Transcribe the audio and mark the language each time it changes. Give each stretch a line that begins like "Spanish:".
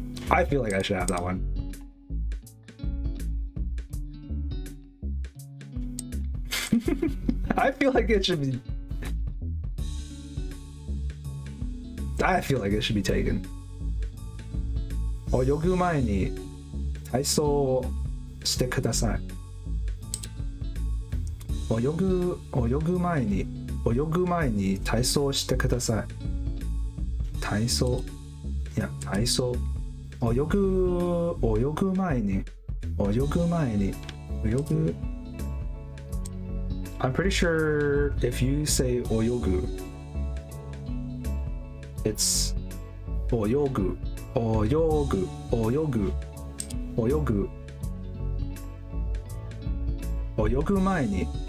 English: I feel like I should have that one. I feel like it should be. I feel like it should be taken.
Japanese: 泳ぐ前に体操してください。泳ぐ前に体操してください。体操泳ぐ前に
English: I'm pretty sure if you say 泳ぐ it's
Japanese: 泳ぐ前に